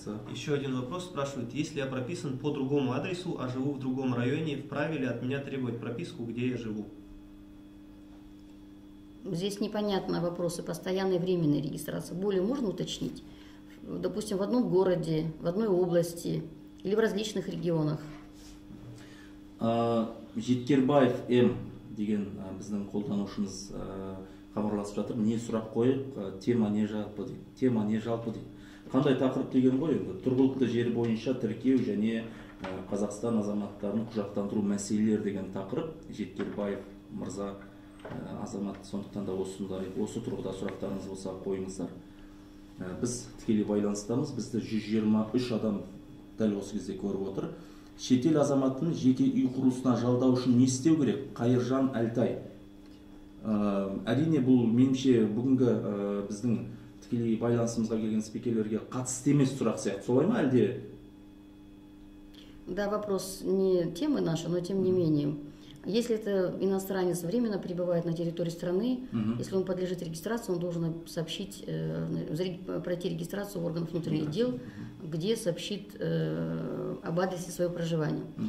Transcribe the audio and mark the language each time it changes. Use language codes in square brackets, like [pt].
[ru] Еще один вопрос спрашивает, если я прописан по другому адресу, а живу в другом районе, вправе ли от меня требовать прописку, где я живу? Здесь непонятно вопросы постоянной и временной регистрации. Более можно уточнить? Допустим, в одном городе, в одной области или в различных регионах. [kk] Жеткербаев М деген біздің қолданушымыз хабарласып жатыр. Не сұрақ қойып, тема не жалпы дейді. Тема не жалпы дейді. Қандай тақырып деген ғой? Тұрғылықты жер бойынша тіркеу және Қазақстан азаматтарын құжаттандыру мәселелері деген тақырып. Жеткербаев мырза азамат, сондықтан да осы тұрғыда сұрақтарыңыз болса қойыңыздар. Біз тікелей байланыстамыз. Бізді 123 адам дәл осы кезде көріп отыр. Шетел азаматын жеке үй құрылысына жалдау үшін не істеу керек? Қайыржан Әлтай. Әрине бұл меніңше бүгінгі біздің тікелей байланысымызға келген спикерлерге қатысты емес сұрақ сияқты. Солай ма әлде? [ru] Да, вопрос не темы наши, но тем не менее. Если это иностранец временно пребывает на территории страны, если он подлежит регистрации, он должен сообщить, пройти регистрацию в органах внутренних дел, где сообщит об адресе своего проживания.